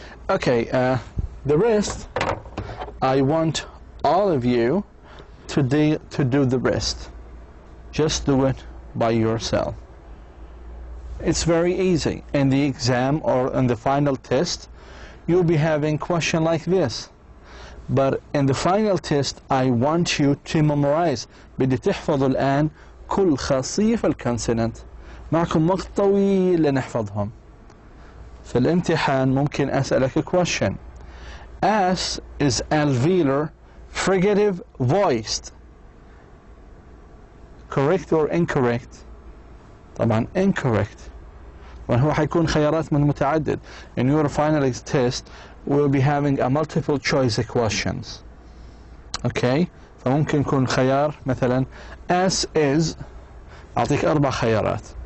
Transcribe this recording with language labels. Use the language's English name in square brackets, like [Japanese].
[English] Okay, the rest, I want all of you to do the rest. Just do it by yourself. It's very easy. In the exam or in the final test, you'll be having question like this. But in the final test, I want you to memorize. [Arabic] بدي تحفظوا الآن كل خاصية في الكونسونانت. معكم وقت طويل لنحفظهم. في الامتحان ممكن أسألك question. [English] S is alveolar fricative voiced. Correct or incorrect? [Arabic] طبعا [English] incorrect. [Arabic] وهو حيكون خيارات من متعدد. [English] In your final test, we'll be having a multiple choice questions. Okay? [Arabic] فممكن يكون خيار مثلا S is أعطيك 4 خيارات.